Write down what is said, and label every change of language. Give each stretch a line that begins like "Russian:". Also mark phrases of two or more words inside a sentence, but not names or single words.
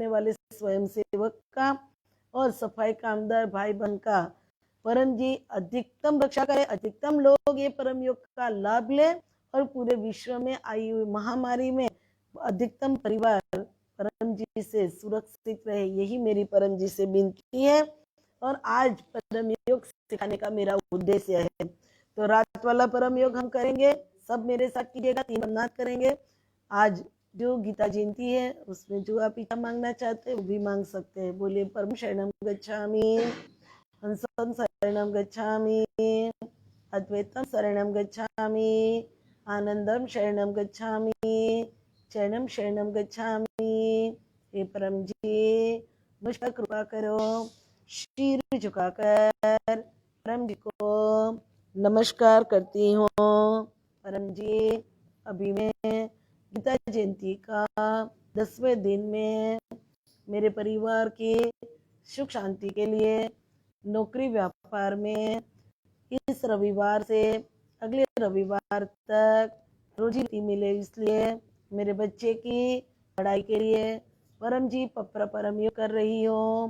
Hindi: वाले स्वयंसेवक का और सफाई कामदार भाई बहन का परम जी अधिकतम रक्षा करे, अधिकतम लोग ये परम योग का लाभ ले और पूरे विश्व में आई हुई महामारी में अधिकतम परिवार परम जी से सुरक्षित रहे, यही मेरी परम जी से विनती है और आज परम योग सिखाने का मेरा उद्देश्य है। तो रात वाला परम योग हम करेंगे, सब मेरे साथ कीजिएगा, 3 नाथ करेंगे। आज जो गीता जयंती है उसमें जो आप इच्छा मांगना चाहते हैं वो भी मांग सकते हैं।
Sanskrit: बोलिए परम शरणम गच्छामि, हंसं शरणं गच्छामि, अद्वैतं शरणं गच्छामि, आनंदम शरणं गच्छामि, चरणम शरणं गच्छामि।
Hindi: हे परम जी मुझ पर कृपा करो। शीर झुकाकर परम जी को नमस्कार करती हूँ। परम जी अभी मैं गीता जयंती का 10वें दिन में मेरे परिवार की सुख शांति के लिए नौकरी व्यापार में इस रविवार से अगले रविवार तक रोजी रोटी मिले, इसलिए मेरे बच्चे की पढ़ाई के लिए परम जी परम योग कर रही हूँ।